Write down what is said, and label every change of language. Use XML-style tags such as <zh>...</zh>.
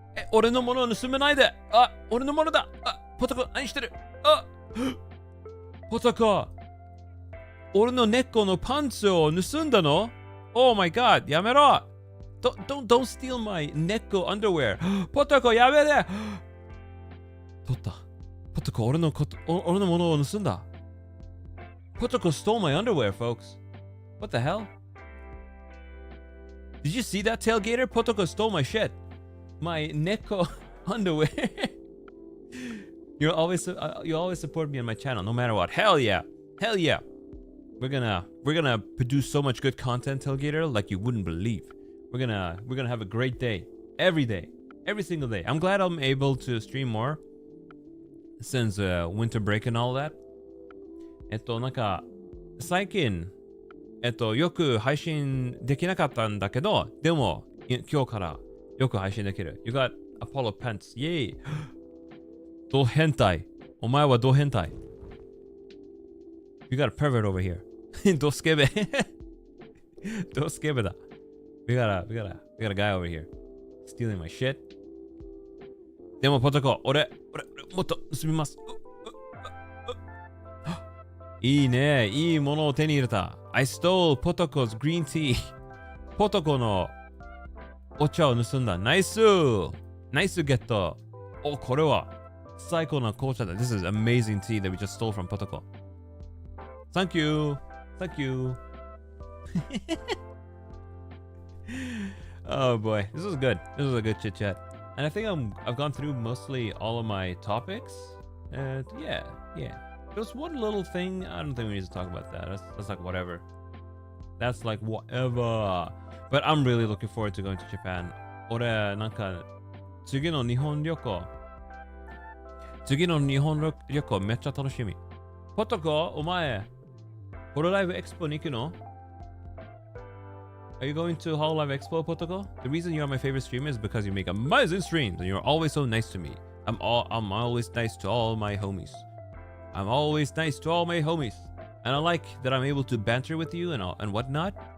<ja>俺のものを盗めないで。俺のものだ。ポトコ、何してる？ポトコ。俺の猫のパンツを盗んだの？</ja> <en>Oh my god,</en> <ja>やめろ。</ja> <en>Don't steal my neko underwear.</en> <ja>ポトコ、やめて。取った。ポトコ、俺のものを盗んだ。</ja> <en>ポトコ stole my underwear, folks. What the hell? Did you see that, Tailgater? Potoko stole my shit. My neko underwear. You always support me on my channel, no matter what. Hell yeah. We're gonna produce so much good content, Tailgater, like you wouldn't believe. We're gonna have a great day. Every single day. I'm glad I'm able to stream more since winter break and all that.</en> <ja>なんか最近よく配信できなかったんだけど、でも今日からよく配信できる。</ja> <en>You got Apollo Pants. Yay!</en> <ja>ド変態。お前はド変態。</ja> <en>You got a pervert over here.</en> <ja>ドスケベ。ドスケベだ。</ja> <en>We got a guy over here stealing my shit.</en> <ja>でもポトコ、俺、もっと盗みます。いいね。いいものを手に入れた。</ja> <en>I stole ポトコ's green tea.</en> <ja>ポトコのお茶を盗んだ。ナイスナイスゲット。お、これは最高な紅茶だ。</ja> <en>This is amazing tea that we just stole from ポトコ。 Thank you. Thank you. Oh boy, this was good. This was a good chit chat. And I think I've gone through mostly all of my topics. And yeah. There's one little thing. I don't think we need to talk about that. That's like whatever. That's like whatever. But I'm really looking forward to going to Japan.</en> <ja>俺、なんか、次の日本旅行めっちゃ楽しみ。ポトコ、お前、ホロライブエクスポに行くの？</ja> <en>Are you going to Hololive Expo, Potoko? The reason you're my favorite streamer is because you make amazing streams and you're always so nice to me. I'm always nice to all my homies. And I like that I'm able to banter with you and whatnot.</en>